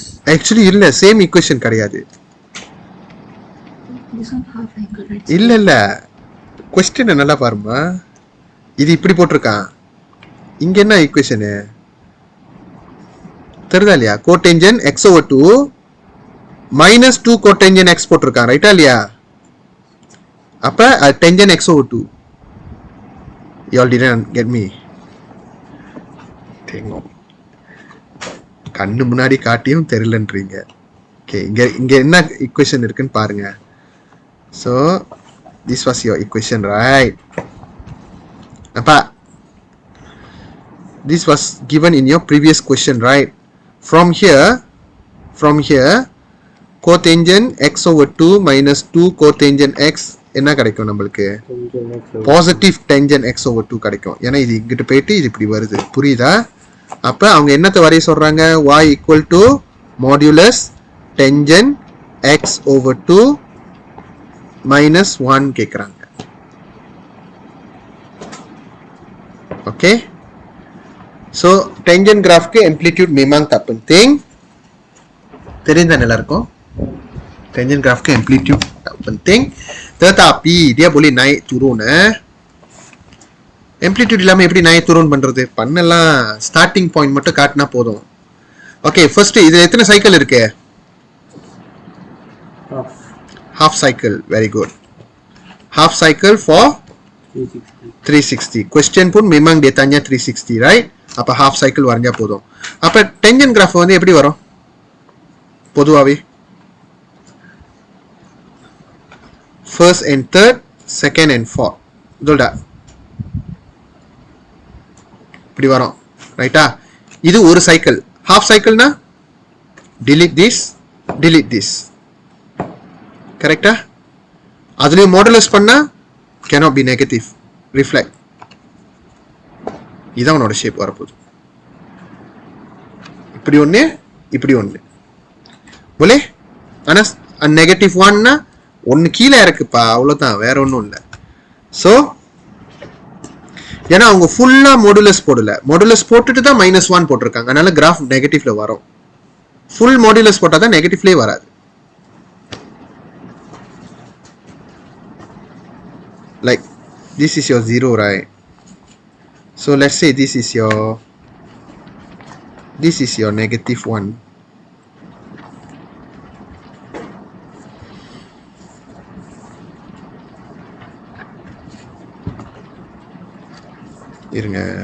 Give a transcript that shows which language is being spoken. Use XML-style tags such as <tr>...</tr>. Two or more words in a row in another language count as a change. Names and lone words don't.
<ta>ஆக்சுவலி இல்லை,</ta> <en>same equation</en> <ta>கிடையாது. இல்லை இல்லை, கொஸ்டின் நல்லா பாருமா, இது இப்படி போட்டிருக்கான், இங்க என்ன ஈக்குவேஷனு தெரியுதா இல்லையா?</ta> <en>cotangent x/2 minus 2 cotangent x</en> <ta>போட்டிருக்கான், ரைட்டா இல்லையா? அப்ப</ta> <en>tangent x/2. You all didn't get me.</en> <ta>கண்ணு முன்னாடி காட்டியும் தெரியலன்றீங்க. ஓகே, இங்க என்ன ஈக்குவேஷன் இருக்குன்னு பாருங்க.</ta> <en>So this was your equation, right? அப்பா, this was given in your previous question, right? From here cotangent x/2 minus 2 cotangent x</en> <ta>என்ன கிடைக்கும் நம்மளுக்கு?</ta> <en>positive tangent x/2</en> <ta>கிடைக்கும். ஏன்னா இது இங்கிட்ட போயிட்டு இது இப்படி வருது, புரியுதா? அப்ப அவங்க என்னத்தை வரைய சொல்றாங்க?</ta> <en>y equal to modulus tangent x over 2 minus 1 கேக்குறாங்க. Okay, so tangent graph amplitude</en> <ms>memang tak penting.</ms> <ta>தெரிந்த எல்லாருக்கும்</ta> <en>tangent graph</en> <ms>ke amplitude tak penting, tetapi dia boleh naik turun.</ms> <ta>Amplitude இல்லாம எப்படி</ta> <ms>naik turun</ms> <ta>பண்றது? பண்ணலாம்,</ta> <en>starting point</en> <ta>மட்டும் காட்டினா போதும்.</ta> <en>Okay, first</en> <ta>இது எத்தனை சைக்கிள் இருக்கு?</ta> <en>half cycle. Very good. Half cycle for 360.</en> <ms>Question pun memang dia tanya 360, right?</ms> <ta>அப்ப</ta> <en>half cycle</en> <ta>வரைஞ்சா போதும். அப்ப</ta> <en>tangent graph</en> <ta>வந்து எப்படி வரும் பொதுவாவே?</ta> <en>first and third, second and fourth.</en> <ta>இதோட இப்படி வரும், ரைட்டா? இது ஒரு சைக்கிள்.</ta> <en>half cycle delete this,</en> <ta>கரெக்டா? அதுலயும் மாடுலஸ் பண்ணா</ta> <en>cannot be negative, reflect.</en> <ta>இதான் உன்னோட ஷேப் வரப்போகுது. இப்படி ஒண்ணு, இப்படி ஒண்ணு போலே. ஆனா நெகட்டிவ் ஒன்னா ஒன்னு கீழே இருக்குப்பா, அவ்வளவுதான், வேற ஒன்றும் இல்லை. ஸோ ஏன்னா அவங்க</ta> <en>full modulus</en> <ta>போடல, மாடுலஸ் போட்டுட்டு தான் -1 போட்டிருக்காங்க, அதனால</ta> <en>graph negative</en> <ta>வரும்.</ta> <en>full modulus</en> <ta>போட்டா தான் நெகட்டிவ்லயே வராது.</ta> <en>Like this is your 0, right? So let's say this is your -1.</en> <ta>இருங்க.</ta>